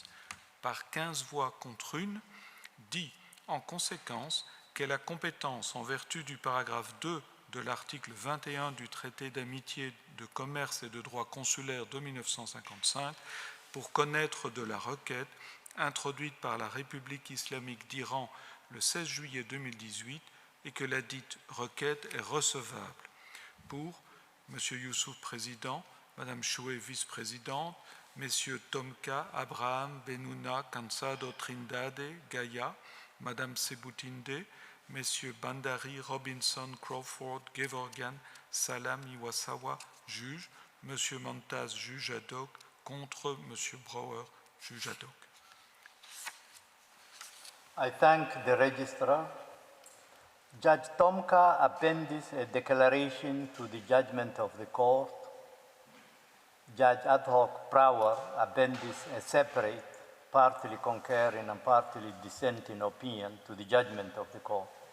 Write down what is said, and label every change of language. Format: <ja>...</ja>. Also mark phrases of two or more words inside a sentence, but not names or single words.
<fr>Par 15 voix contre 1, dit en conséquence qu'elle a compétence en vertu du paragraphe 2 de l'article 21 du traité d'amitié, de commerce et de droit consulaire de 1955 pour connaître de la requête introduite par la République islamique d'Iran le 16 juillet 2018 et que la dite requête est recevable. Pour M. Yusuf, président, Mme Shue, vice-présidente, M. Tomka Abraham Benuna Cansado Trindade, Gaia, Mme Sebutinde, M. Bandari, Robinson, Crawford, Gevorgian, Salam, Iwasawa, juge, M. Montaz, juge ad hoc, contre M. Brower, juge ad hoc.</fr> <en>I thank the registrar. Judge Tomka appends a declaration to the judgment of the court. Judge Ad hoc Brower appends a separate, partly concurring and partly dissenting opinion to the judgment of the court.</en>